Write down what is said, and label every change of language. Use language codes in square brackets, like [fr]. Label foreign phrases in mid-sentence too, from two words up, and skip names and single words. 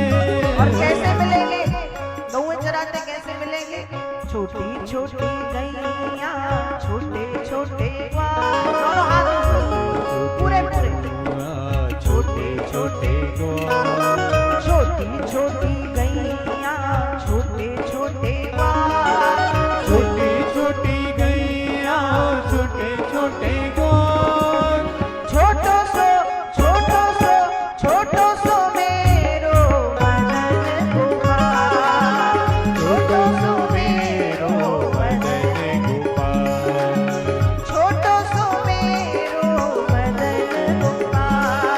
[hi] और कैसे मिलेंगे, कौवे चराते कैसे मिलेंगे, छोटी छोटी गैया छोटे छोटे ग्वाल, दोनों हाथ पूरे पूरे, छोटे छोटे ग्वाल, छोटी छोटी गैया छोटे छोटे ग्वाल, छोटी छोटी गैया छोटे छोटे ग्वाल, [bra] छोटो सो छोटो सो मेरो मदन गोपाल, छोटो सो मेरो मदन गोपाल, छोटो सो मेरो मदन गोपाल,